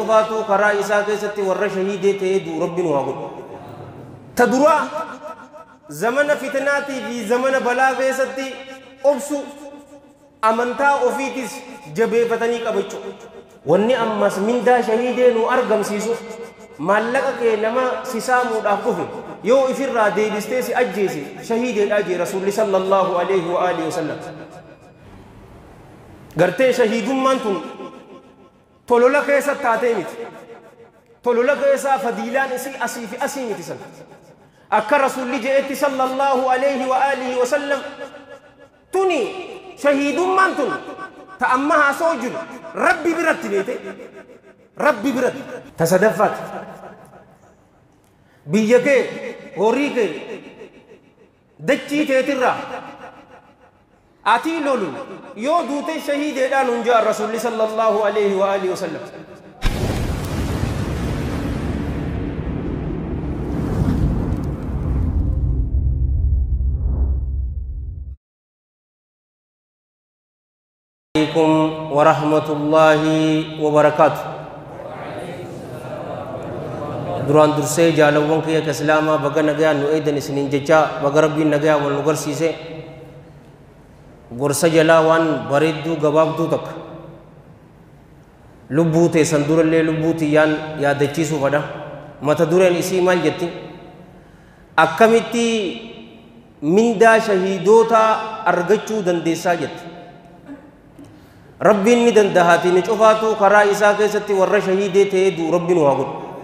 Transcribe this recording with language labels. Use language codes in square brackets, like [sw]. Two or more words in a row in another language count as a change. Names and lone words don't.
[om] cufaatu karaa isaa keessatti warra shahiidee ta'ee duu rabbiin waa godhu ta duraa zamana fitnaatii fi zamana balaa keessatti obsu amantaa ofiitis jabeeffatanii qabachuu wanni ammas mindaa shahiidee nu argamsiisu maallaqa kee nama sisaamuudhaaf dhufe yoo ifirraa deebistee si ajjeese shahiideedhaa jee rasuulli [ar] صلى الله عليه وآله وسلم [om] gartee shahiidummaan tun tolola keessa taatee miti tolola keessaa fadiilaan isii asii fi asii miti san akka rasuulli jeetti [ar] صلى الله عليه وآله وسلم [om] tuni shahiidummaan tun ta amma haasoo jiru rabbi biratti beete rabbi biratti ta sadaffaat biyya kee horii kee dachii teetirraa atii lolu yoo duute shahiideedhaan hunjaa rasuulli [ar] صلى الله عليه وآله وسلم عليكم ورحمة الله وبركاته [om] duraan dursee jaalawwan kiyya ka islaamaa baga nagayaa nu eedan isiniin jechaa baga rabbiin nagayaa wal nu garsiise gorsa jalaa waan bareedduu gabaabduu takka lubbuu teessan durallee lubbuu tiyyaan yaadachiisuu fadha mata dureen isii maal jetti akkamitti mindaa shahiidoota argachuu dandeessaa jetti rabbiin ni dandahati ni cufaatu karaa isaa keessatti warra shahiidee ta'ee duu rabbiin waa godhu